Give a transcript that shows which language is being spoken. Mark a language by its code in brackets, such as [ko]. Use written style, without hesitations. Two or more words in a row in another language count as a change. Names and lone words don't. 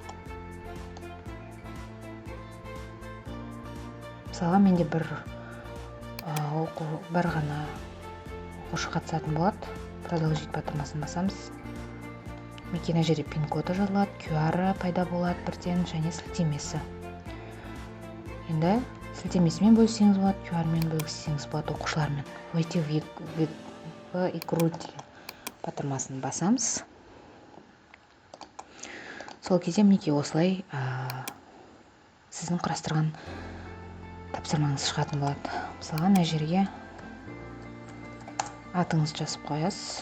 [kk] Мысалға, менде бір ғана оқушы қатысатын болады. Продолжить батырмасын басамыз. Мына жерде пин-коды жазылады, QR пайда болады бірден, және сілтемесі. Енді сілтемесімен бөліссеңіз болады, QR-мен бөліссеңіз болады оқушылармен. [ru] Войти в игру [kk] деген батырмасын басамыз. Сол кезде мінекей осылай сіздің құрастырған тапсырмаңыз шығатын болады. Мысалға, мына жерге атыңызды жазып қоясыз.